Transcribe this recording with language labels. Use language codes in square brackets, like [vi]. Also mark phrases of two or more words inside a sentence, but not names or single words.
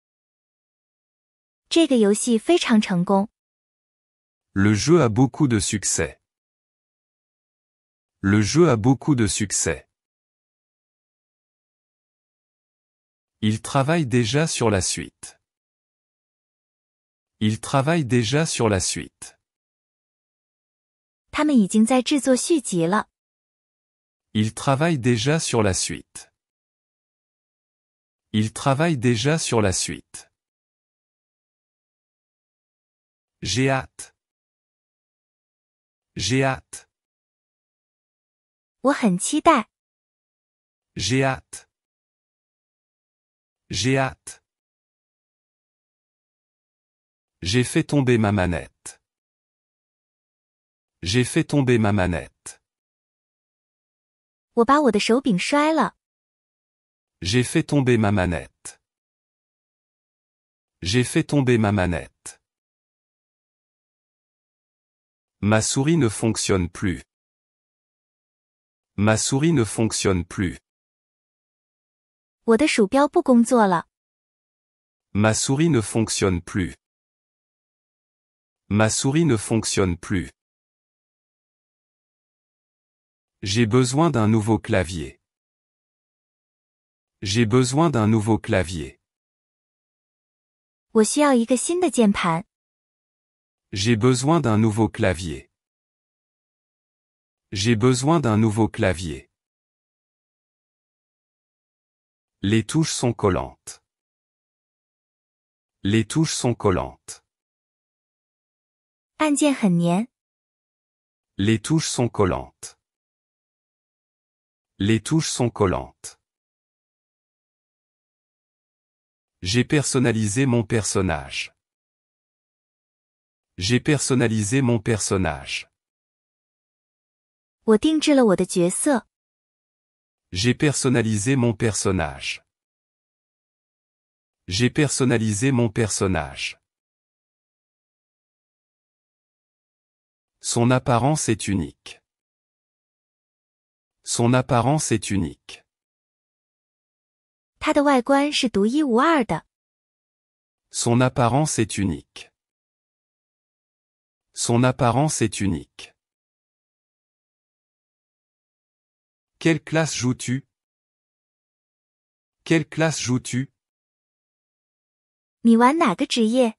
[zh] 这个游戏非常成功。 [fr] Le jeu a beaucoup de succès. Le jeu a beaucoup de succès. Il travaille déjà sur la suite. Il travaille déjà sur la suite. [zh] 他们已经在制作续集了。 [fr] Il travaille déjà sur la suite. Il travaille déjà sur la suite. J'ai hâte. J'ai hâte. [zh] 我很期待。 [fr] J'ai hâte. J'ai hâte. J'ai fait tomber ma manette. J'ai fait tomber ma manette. [zh] 我把我的手柄摔了。 [fr] J'ai fait tomber ma manette. J'ai fait tomber ma manette. Ma souris ne fonctionne plus. Ma souris ne fonctionne plus. [zh] 我的鼠标不工作了。 [fr] Ma souris ne fonctionne plus. Ma souris ne fonctionne plus. J'ai besoin d'un nouveau clavier. J'ai besoin d'un nouveau clavier. [zh] 我需要一个新的键盘。 [fr] J'ai besoin d'un nouveau clavier. J'ai besoin d'un nouveau clavier. Les touches sont collantes. Les touches sont collantes. [zh] 按键很黏。 [fr] Les touches sont collantes. Les touches sont collantes. J'ai personnalisé mon personnage. J'ai personnalisé mon personnage. [zh] 我定制了我的角色。 [fr] J'ai personnalisé mon personnage. J'ai personnalisé mon personnage. Son apparence est unique. Son apparence est unique. [zh] 它的外观是独一无二的。 [fr] Son apparence est unique. Son apparence est unique. Quelle classe joues-tu? Quelle classe joues-tu? [zh] 你玩哪个职业？